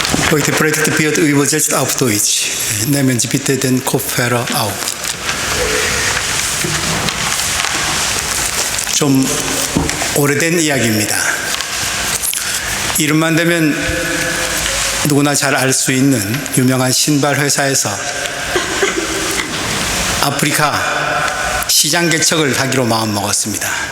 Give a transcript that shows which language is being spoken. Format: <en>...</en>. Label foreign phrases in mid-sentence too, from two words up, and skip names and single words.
<de>Heute predigt wird übersetzt auf Deutsch. Nehmen Sie bitte den Kopfhörer auf.</de> <ko>좀 오래된 이야기입니다. 이름만 되면 누구나 잘 알 수 있는 유명한 신발 회사에서 아프리카 시장 개척을 하기로 마음먹었습니다.</ko>